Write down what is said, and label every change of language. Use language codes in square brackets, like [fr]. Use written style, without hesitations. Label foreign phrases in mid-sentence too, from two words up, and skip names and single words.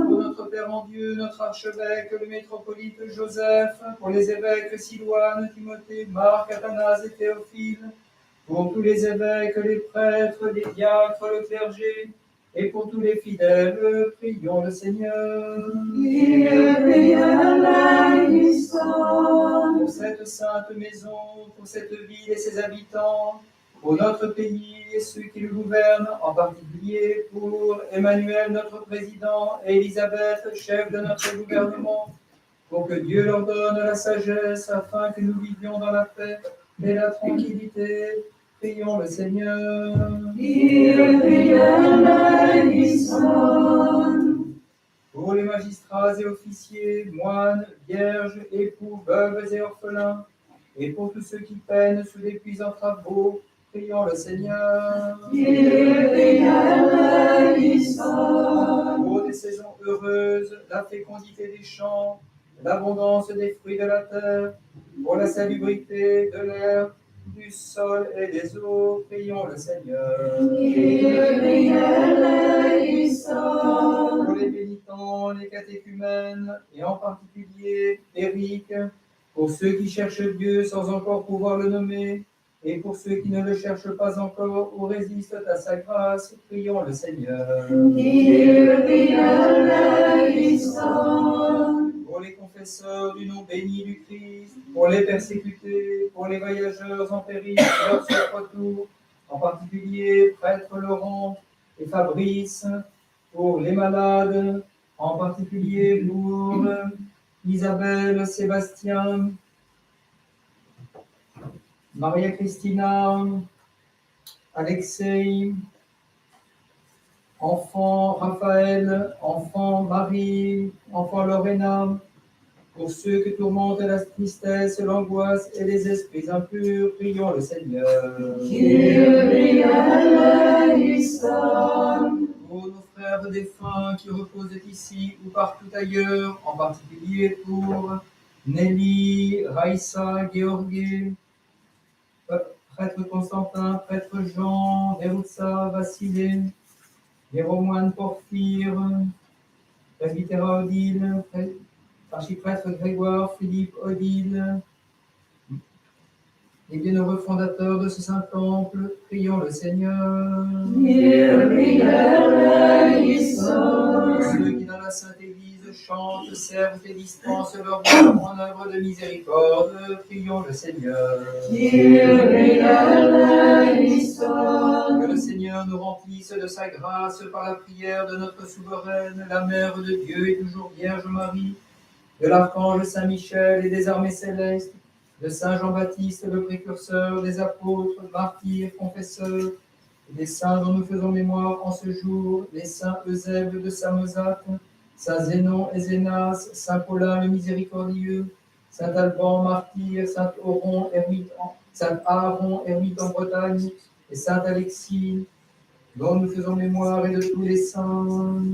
[fr] notre Père en Dieu, notre archevêque, le métropolite Joseph, pour les évêques Silouane, Timothée, Marc, Athanase et Théophile, pour tous les évêques, les prêtres, les diacres, le clergé, et pour tous les fidèles, prions le Seigneur. [el] Κύριε ἐλέησον. [fr] Pour cette sainte maison, pour cette ville et ses habitants, pour notre pays et ceux qui le gouvernent, en particulier pour Emmanuel, notre président, et Élisabeth, chef de notre gouvernement, pour que Dieu leur donne la sagesse afin que nous vivions dans la paix et la tranquillité. Prions le Seigneur. [el] Κύριε ἐλέησον. [fr] Pour les magistrats et officiers, moines, vierges, époux, veuves et orphelins, et pour tous ceux qui peinent sous des puissants travaux, prions le Seigneur. [el] Κύριε ἐλέησον. [fr] Pour des saisons heureuses, la fécondité des champs, l'abondance des fruits de la terre, pour la salubrité de l'air, du sol et des eaux, prions le Seigneur. [el] Κύριε ἐλέησον. [fr] Pour les pénitents, les catéchumènes, et en particulier Éric, pour ceux qui cherchent Dieu sans encore pouvoir le nommer, et pour ceux qui ne le cherchent pas encore ou résistent à sa grâce, prions le Seigneur. [el] Κύριε ἐλέησον. [fr] Pour les confesseurs du nom béni du Christ, pour les persécutés, pour les voyageurs en péril, leur sauf retour, en particulier prêtre Laurent et Fabrice, pour les malades, en particulier pour Isabelle, Sébastien, Maria Christina, Alexei, enfant Raphaël, enfant Marie, enfant Lorena, pour ceux que tourmentent la tristesse, l'angoisse et les esprits impurs, prions le Seigneur. [el] Κύριε ἐλέησον. [fr] Pour nos frères défunts qui reposent ici ou partout ailleurs, en particulier pour Nelly, Raïssa, Georgie, prêtre Constantin, prêtre Jean, Veroutsa, Vassilé, Jéromoine Porphyre, presbytéra Odile, archiprêtre Grégoire, Philippe Odile, les bienheureux fondateurs de ce saint temple, prions le Seigneur. [el] Κύριε ἐλέησον. [fr] Ceux qui dans la Sainte Église chantent, servent et dispensent leur voix en œuvre de miséricorde, prions le Seigneur. [el] Κύριε ἐλέησον. [fr] Que le Seigneur nous remplisse de sa grâce par la prière de notre souveraine, la Mère de Dieu et toujours Vierge Marie, de l'archange Saint Michel et des armées célestes, de Saint Jean-Baptiste le précurseur, des apôtres, martyrs, confesseurs, et des saints dont nous faisons mémoire en ce jour, les saints Eusèbe de Samosate, Saint Zénon et Zénas, Saint Paulin le miséricordieux, Saint Alban martyr, Saint Aaron ermite en Bretagne, et Saint Alexis, dont nous faisons mémoire, et de tous les saints.